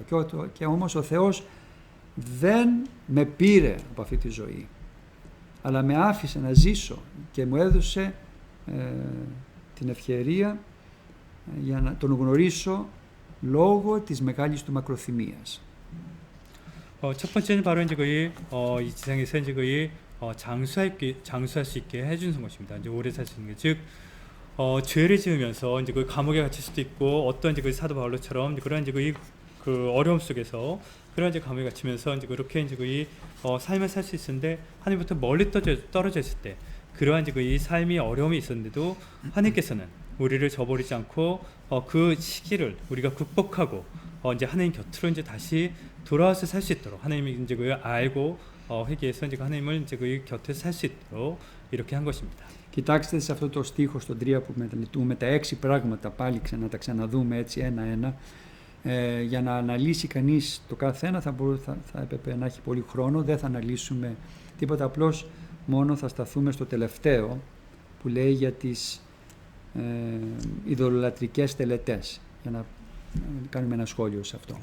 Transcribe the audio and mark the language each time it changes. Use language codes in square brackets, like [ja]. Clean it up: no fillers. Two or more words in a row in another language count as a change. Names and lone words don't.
[el] Και όμως ο Θεός δεν με πήρε από αυτή τη ζωή, αλλά με άφησε να ζήσω και μου έδωσε την ευκαιρία για να τον γνωρίσω λόγω της μεγάλης του μακροθυμίας. [ko] 첫 번째는 바로 이제 이 지상에서 이제 장수할 수 있게 해주는 것입니다. 이제 오래 살 수 있는 게, 즉 죄를 지으면서 이제 그 감옥에 갇힐 수도 있고 어떤 이제 그 사도 바울처럼 그런 이제 그 어려움 속에서 그런 이제 감옥에 갇히면서 이제 그렇게 이제 삶을 살 수 있었는데 하나님부터 멀리 떨어져 있을 때 그러한 이제 이 삶이 어려움이 있었는데도 하나님께서는 우리를 저버리지 않고 그 시기를 우리가 극복하고 이제 하나님 곁으로 이제 다시 돌아와서 살 수 있도록 하나님이 이제 그 알고 회개해서 이제 하나님을 이제 그 곁에서 살 수 있도록 이렇게 한 것입니다. [el] Κοιτάξτε σε αυτό το στίχο στον 3 που μετανητούμε τα 6 πράγματα πάλι τα ξαναδούμε έτσι ένα-ένα. Για να αναλύσει κανείς το κάθε ένα θα έπρεπε να έχει πολύ χρόνο, δεν θα αναλύσουμε τίποτα, απλώς μόνο θα σταθούμε στο τελευταίο που λέει για τις ειδωλολατρικές τελετές, για να κάνουμε ένα σχόλιο σε αυτό.